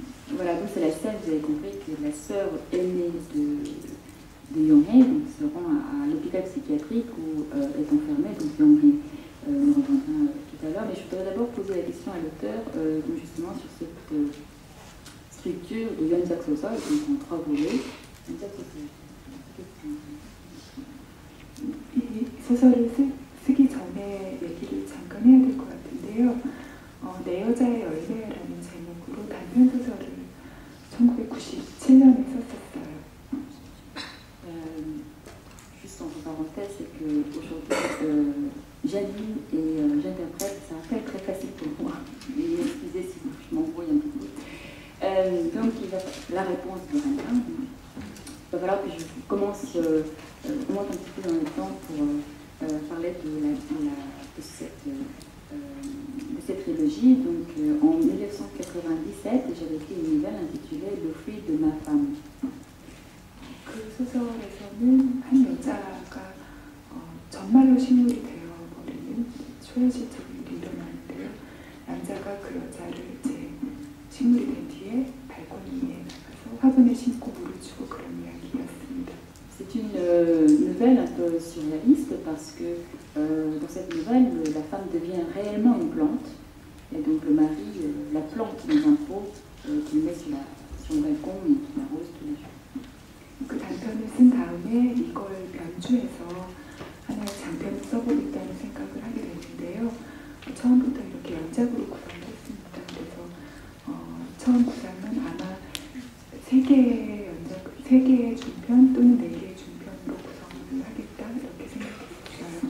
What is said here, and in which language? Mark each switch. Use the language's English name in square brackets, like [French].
[French] Voilà, donc c'est la sœur, vous avez compris que la sœur aînée de Youngye se rend à l'hôpital psychiatrique où est enfermée, donc Youngye nous reviendra tout à l'heure, mais je voudrais d'abord poser la question à l'auteur, justement sur cette structure de Yonsak-Sosa, donc en 3 volets. [Korean] 이 소설을 쓰기 전에 얘기를 잠깐 해야 될 것 같은데요. 내 여자의 열매라는 제목으로 단편 소설을 1997년에 썼었어요. [French] Juste entre parenthèses, parenthèse, c'est qu'aujourd'hui, j'anime et j'interprète, ça va pas être très facile pour moi. Et excusez si je m'embrouille un petit peu. Donc, la réponse de rien. Il va falloir que je commence, remonte un petit peu dans le temps pour parler de cette trilogie. Donc, en 1997, j'avais écrit une nouvelle intitulée Le fruit de ma femme. [Korean] 그 소설에서는 한 여자가 정말로 식물이 되어버리는 초현실적인 일이 일어나는데요. 남자가 그 여자를 이제 식물이 된 뒤에 발코니에 나가서 화분에 심고 물을 주고 그런 이야기였습니다. [French] C'est une nouvelle un peu surréaliste parce que dans cette nouvelle, la femme devient réellement une plante et donc le mari la plante dans un pot qu'il met sur le balcon et qu'il arrose tous les jours. [Korean] 그 단편을 쓴 다음에 이걸 변주해서 하나의 장편을 써보겠다는 생각을 하게 됐는데요. 처음부터 이렇게 연작으로 구성을 했습니다. 그래서 처음 구상은 아마 3개의 중편 또는 4개의 중편으로 구성을 하겠다 이렇게 생각했어요.